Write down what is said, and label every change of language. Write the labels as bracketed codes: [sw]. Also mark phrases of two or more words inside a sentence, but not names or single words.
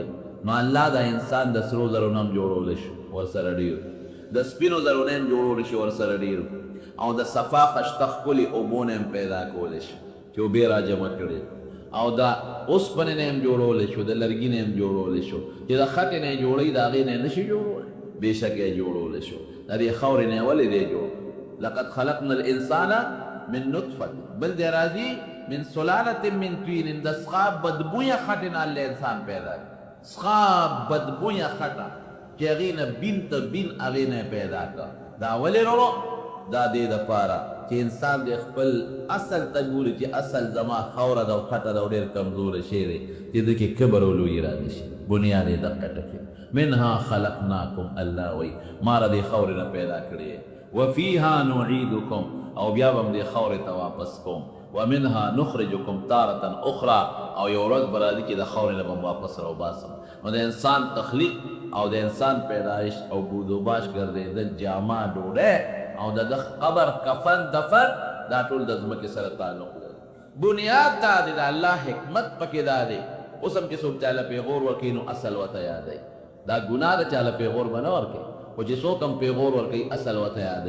[ps] نو الله دا انسان د سرو زرو نه هم جوړولی شي ورسره ډېر د سپینو زرو نه هم جوړولی شي ورسره ډېر او د صفا خشته ښکلي اوبو نه هم پیدا کولی شي چې اوبې را جمع کړي او دا اوسپنې نه هم جوړولی شو د لرګي نه هم جوړولی شو چې د خټې نه یې جوړوي د هغې نه یې نه شي جوړولی بېشکه یې جوړولی شو د دې خاورې نه یې ولې دی جوړ [ar] لقد خلقنا الانسان من نطفة [ps] بل دی راځي [ar] من سلالة من طين [ps] د څښا بدبویه خټې نه الله انسان پیدا کړي. څښا بدبویه خټه چې هغې نه بین ته بین هغې نه پیدا کړه. دا ولې ورو دا دې دپاره چې انسان د خپل اصل ته ګوري چې اصل زما خاوره ده او کټه ده او ډېر کمزوره شی دی چې ده کې کبر او لویي را نه شي. بنیاد یې دقه ټکي [ar] منها خلقناکم، [ps] الله وایي ما را دې خاورې نه پیدا کړې [ar] وفیها نعیدکم، [ps] او بیا به م دې خاورې ته واپس کوم، [ar] ومنها نخرجکم تارة اخرى، [ps] او یو ورځ به راځي چې د خاورې نه به م واپس راوباسم. نو د انسان تخلیق او د انسان پیدایش او بود و باش ګرځېدل، جامه، ډوډۍ او د قبر، کفن، دفن، دا ټول د ځمکې سره تعلق لري. بنیاد دا دی، د الله حکمت پکې دا دی. اوس هم چې څوک چاله پیغور ورکوي نو اصل ورته یادوي. دا ګناه ده چاله پیغور به نه ورکوي، خو چې څوک هم پیغور ورکوي اصل ورته یادوي.